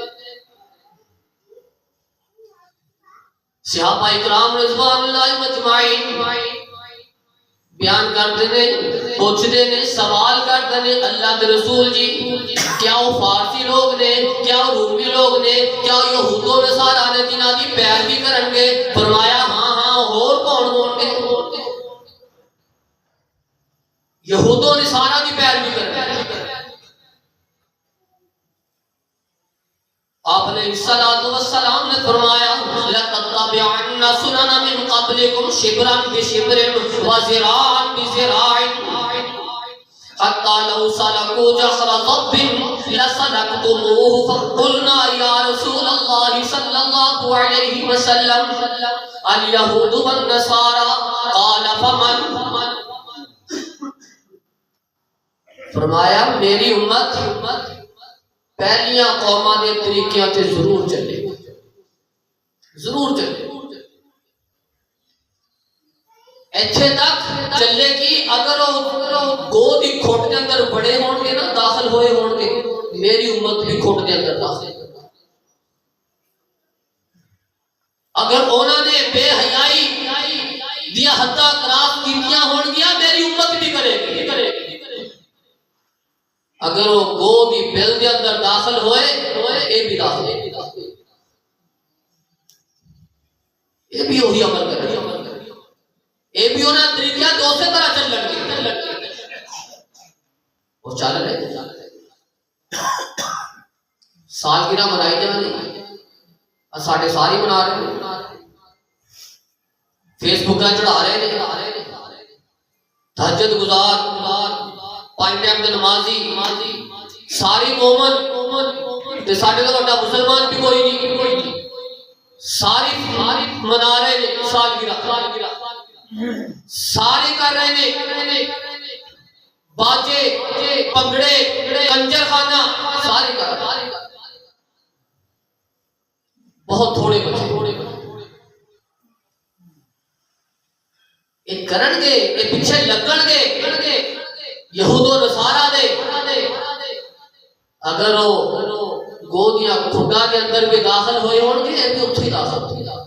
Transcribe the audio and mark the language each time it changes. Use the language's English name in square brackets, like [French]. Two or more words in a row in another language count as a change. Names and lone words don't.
[Urdu] صحابہ اکرام رضوان اللہ مجمعین بیان کرتے ہیں، پوچھتے ہیں، سوال کرتے ہیں اللہ کے رسول جی کیا وہ فارسی لوگ نے، کیا وہ رومی لوگ نے، کیا یہود و نصارا نے [Punjabi] جنہاں دی پیروی کرن گے؟ فرمایا ہاں ہاں، اور کون ہون گے؟ یہود و نصارا دی پیروی کرن گے۔ [Urdu] آپ نے [Arabic] الصلوۃ والسلام نے فرمایا لَتَتَّبِعَنَّ سُنَنَ مِن قَبْلِكُمْ شِبْرًا بِشِبْرٍ وَذِرَاعًا بِذِرَاعٍ حَتَّى لَوْ سَلَكُوا جَحْرَ ضَبٍّ لَسَلَكْتُمُوهُ فَقُلْنَا يَا رَسُولَ اللَّهِ صَلَّى اللَّهُ عَلَيْهِ وَسَلَّمَ الْيَهُودُ وَالنَّصَارَى قَالَ فَمَنْ؟ [Punjabi] فرمایا میری امت پہلیاں قوماں دے طریقیاں تے ضرور چلے، ضرور چلے، ایتھے تک چلے گی اگر وہ گو دی کھوٹ دے اندر بڑے ہون گے نا، داخل ہوئے ہون گے، میری امت بھی کھوٹ دے اندر داخل ہے۔ اگر انہوں نے بے حیائی دیا حداں کراس کیتیاں ہون گیا، میری امت بھی کرے گی۔ اگر وہ گو دی بل دے اندر داخل ہوئے اے بھی داخل ہے، اے بھی وہی عمل کرے، اے بھی انہاں طریقہ تو اسی طرح چل لگے، وہ چل رہے سالگرہ منائی جانے، ساڑھے ساری منا رہے ہیں، فیس بکاں چڑھا رہے ہیں، تہجد گزار، 5 ٹائم دے نمازی، ساری مومن تے ساڈے تو بڑا مسلمان بھی کوئی نہیں، ساری منا رہے ہیں سالگرہ، ساری کر رہے ہیں، باجے پگڑے کنجر خانہ ساری کر رہے ہیں، بہت تھوڑے بچے یہ کرن گے، یہ پیچھے لگن گے یہود و نصارا دے، اگر وہ گو دیا کھڈا کے اندر بھی داخل ہوئے ہون گے یہ بھی اتھی داخل،